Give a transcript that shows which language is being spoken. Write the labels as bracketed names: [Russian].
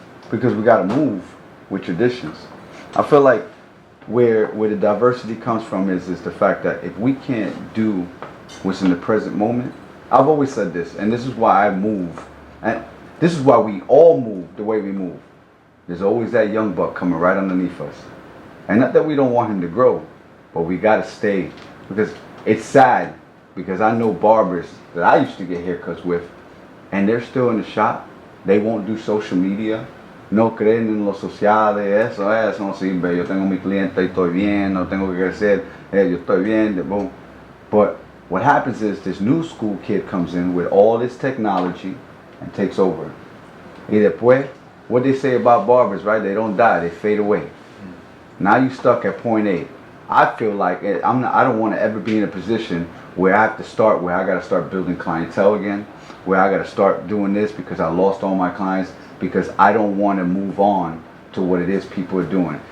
[English] Because we gotta move with traditions. I feel like where the diversity comes from is the fact that if we can't do what's in the present moment, I've always said this, and this is why I move, and this is why we all move the way we move. There's always that young buck coming right underneath us. And not that we don't want him to grow, but we gotta stay, because it's sad, because I know barbers that I used to get haircuts with, and they're still in the shop. They won't do social media. [Spanish] No creen en los sociales, eso no sirve. Yo tengo mi cliente y estoy bien, no tengo que crecer, yo estoy bien, boom. [English] But what happens is this new school kid comes in with all this technology and takes over. [Spanish] Y después, [English] what they say about barbers, right? They don't die, they fade away. Now you stuck at point A. I feel like I don't want to ever be in a position where I have to start, where I got to start building clientele again, where I got to start doing this because I lost all my clients, because I don't want to move on to what it is people are doing.